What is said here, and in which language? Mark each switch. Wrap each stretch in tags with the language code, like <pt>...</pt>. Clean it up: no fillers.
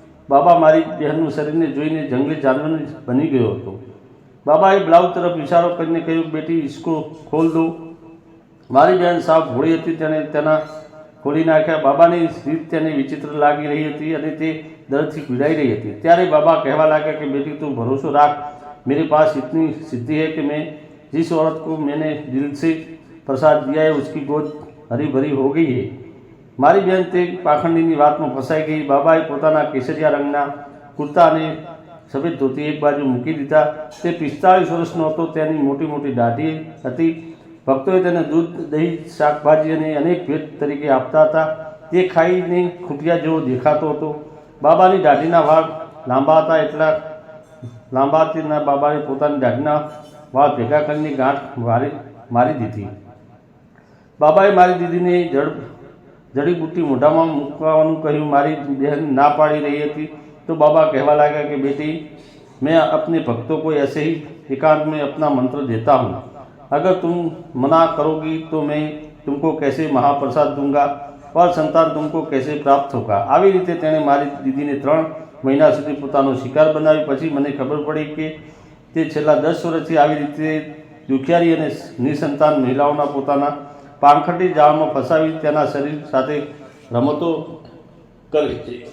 <gu>બાબા મારી બહેનનું શરીરને જોઈને જંગલી જાનવર બની ગયો હતો. બાબાએ બ્લાઉઝ તરફ ઇશારો કરીને કહ્યું,</gu> <hi>બેટી, ઇસકો ખોલ દો.</hi> <gu>મારી બહેન સાવ ભોળી હતી. તેણે તેના ખોલી નાખ્યા. બાબાની રીત તેને વિચિત્ર લાગી રહી હતી અને તે દર્દથી પીડાઈ રહી હતી. ત્યારે બાબા કહેવા લાગ્યા કે બેટી, તું ભરોસો રાખ.</gu> <hi>मेरे पास इतनी सिद्धि है कि मैं जिस औरत को मैंने दिल से प्रसाद दिया है उसकी गोद हरी भरी हो गई है.</hi> <gu>મારી બહેન તે પાખંડીની વાતમાં ફસાઈ ગઈ. બાબાએ પોતાના કેસરિયા રંગના કુર્તા અને સફેદ ધોતી એક બાજુ મૂકી દીધા. તે 45 વર્ષનો હતો. તેની મોટી મોટી દાઢી હતી. ભક્તોએ તેને દૂધ, દહીં, શાકભાજી અને અનેક ભેટ તરીકે આપતા હતા. તે ખાઈને ખૂંટિયા જેવો દેખાતો હતો. બાબાની દાઢીના વાળ લાંબા હતા. એટલા લાંબા તેના બાબાએ પોતાની દાઢીના વાળ ભેગા કરીને ગાંઠ મારી દીધી. બાબાએ મારી દીદીને જડીબુટ્ટી મોઢામાં મૂકવાનું કહ્યું. મારી બહેન ના પાડી રહી હતી તો</gu> <hi>બાબા कहवा लगा कि बेटी, मैं अपने भक्तों को ऐसे ही एकांत में अपना मंत्र देता हूँ. अगर तुम मना करोगी तो मैं तुमको कैसे महाप्रसाद दूंगा और संतान तुमको कैसे प्राप्त होगा.</hi> <gu>આવી રીતે તેણે મારી દીદીને 3 મહિના સુધી પોતાનો શિકાર બનાવી. પછી મને ખબર પડી કે તે છેલ્લા 10 વર્ષથી આવી રીતે દુખિયારી અને નિસંતાન મહિલાઓના પોતાના પાંખડી જાળમાં ફસાવી તેના શરીર સાથે રમતો કરે છે.</gu>